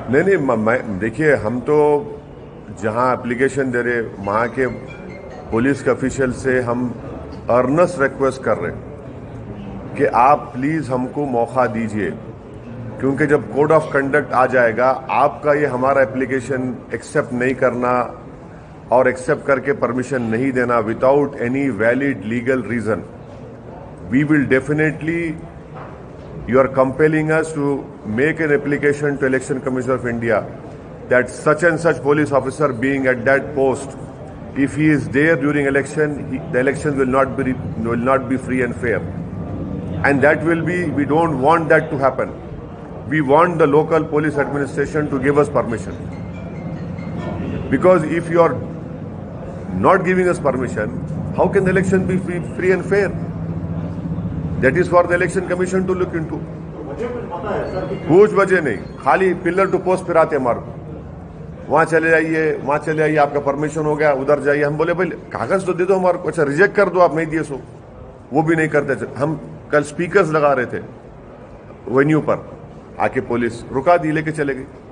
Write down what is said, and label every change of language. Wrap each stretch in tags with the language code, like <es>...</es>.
<hi>नहीं, देखिए हम तो जहां एप्लीकेशन दे रहे वहां के पुलिस के ऑफिशियल से हम अर्नेस्ट रिक्वेस्ट कर रहे कि आप प्लीज हमको मौका दीजिए, क्योंकि जब कोड ऑफ कंडक्ट आ जाएगा, आपका ये हमारा एप्लीकेशन एक्सेप्ट नहीं करना और एक्सेप्ट करके परमिशन नहीं देना</hi> <en>Without any valid legal reason, we will definitely, you are compelling us to make an application to Election Commission of India that such and such police officer being at that post, if he is there during election, the elections will not be free and fair, and that will be, we don't want that to happen. We want the local police administration to give us permission, because if you are not giving us permission, how can the election be free and fair? That is for the Election Commission to look into.</en> <hi>मुझे कुछ पता है sir कि कुछ वजह नहीं, खाली pillar to post फिराते हमारे को, वहां चले जाइए, वहां चले जाइए, आपका परमिशन हो गया, उधर जाइए। हम बोले भाई कागज तो दे दो हमारे को, अच्छा रिजेक्ट कर दो, आप नहीं दिए सो, वो भी नहीं करते। हम कल स्पीकर्स लगा रहे थे वेन्यू पर, आके पुलिस रुका दी, लेके चले गए।</hi>